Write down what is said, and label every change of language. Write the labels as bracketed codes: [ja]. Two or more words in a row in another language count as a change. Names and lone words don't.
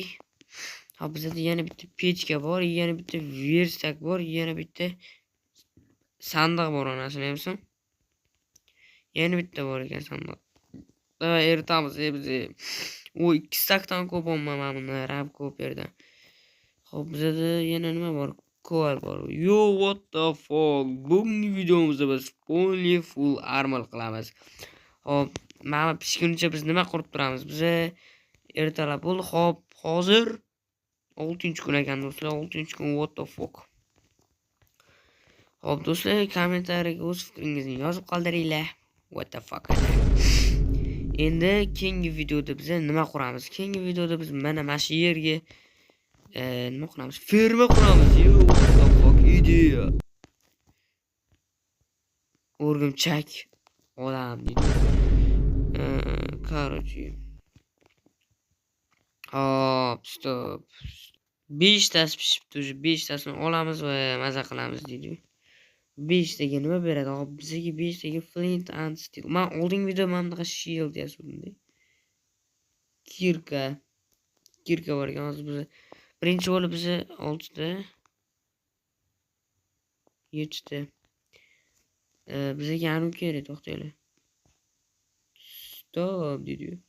[uz] Hop, bizda yana bitta pechka bor, yana bitta verstak bor, yana bitta sandiq bor onasini hamsin. Yana bitta bor ekan sandiq. Eritamiz biz. 2 stakdan ko'p olmaman buni Rav Cooperdan. Hop, bizda yana nima bor? Ko'l bor. [en] Yo, what the fuck? [uz] Bugungi videomizda biz [en] full armor [uz] qilamiz. Hop, mana pishguncha biz nima qilib turamiz? Biz ertalab bo'ldi. Hop, hozir 6-kun ekan do'stlar. 6-kun, [en] what the fuck? [uz] Hop, do'stlar, kommentariyaga o'z fikringizni yozib qoldiringlar. [en] What the fuck? [uz] Endi keyingi videoda biz nima quramiz? Keyingi videoda biz mana shu yerga nima quramiz? Ferma quramiz. [en] Yo, what the fuck idea. [uz] O'rgimchak odam deydi. Короче, Hop, stop. 5 tasi pishibdi. Уже 5 tasini olamiz va maza qilamiz deydi. 5 taga nima beradi? Hop, bizga 5 taga [en] flint and steel. [uz] Men oldingi videoda mana bunaqa shield yasavdim. Kirka. Kirka bor ekan. Hozir biz birinchi bo'lib biz 6 ta 7 ta. Bizga anu kerak, to'xtaylik. Stop deydi.